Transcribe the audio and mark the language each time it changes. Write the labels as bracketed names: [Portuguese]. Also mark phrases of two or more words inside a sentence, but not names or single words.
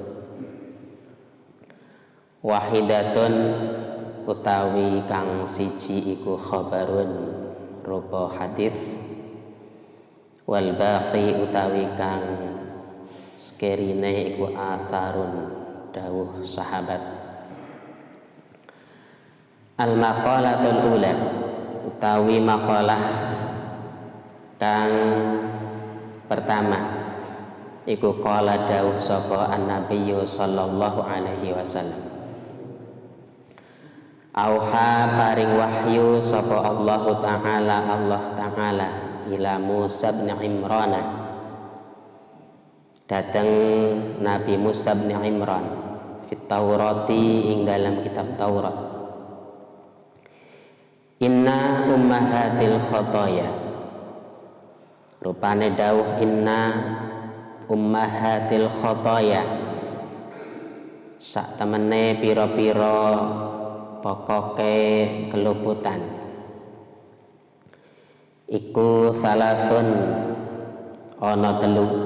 [Javanese] Wahidatun utawi kang siji iku khabarun rupa hadis, [Arabic] والباقي [Javanese] utawi kang sekerine iku atharun dawuh sahabat. [Arabic] المقالة الأولى [Javanese] utawi maqalah kang pertama iku qala dawuh sapa [Arabic] النبي صلى الله عليه وسلم. [Javanese] Auha paring wahyu sapa [Arabic] الله تعالى إلى موسى بن عمران [Javanese] dateng Nabi Musa bin Imran [Arabic] في التوراة [Javanese] ing dalam kitab Taurat. [Arabic] إن أمهات الخطايا [Javanese] rupane dawuh [Arabic] إن أمهات الخطايا [Javanese] sak temene pira-pira pokoke keluputan iku salasun ana telu.